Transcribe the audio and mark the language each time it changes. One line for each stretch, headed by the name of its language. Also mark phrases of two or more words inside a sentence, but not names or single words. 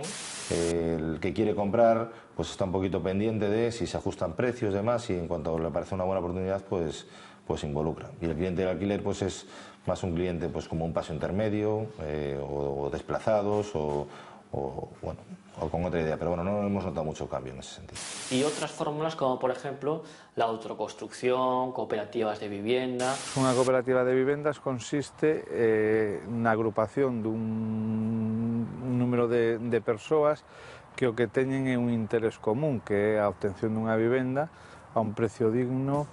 Spanish: El que quiere comprar pues está un poquito pendiente de si se ajustan precios y demás, y en cuanto le parece una buena oportunidad pues se involucra. Y el cliente del alquiler pues es más un cliente pues como un paso intermedio, o desplazados o con otra idea, pero bueno, no hemos notado mucho cambio en ese sentido. Y otras fórmulas como por ejemplo la autoconstrucción, cooperativas de vivienda.
Galician: Unha cooperativa de vivendas consiste na agrupación dun número de persoas que o que teñen é un interés común, que é a obtención dunha vivenda a un precio digno.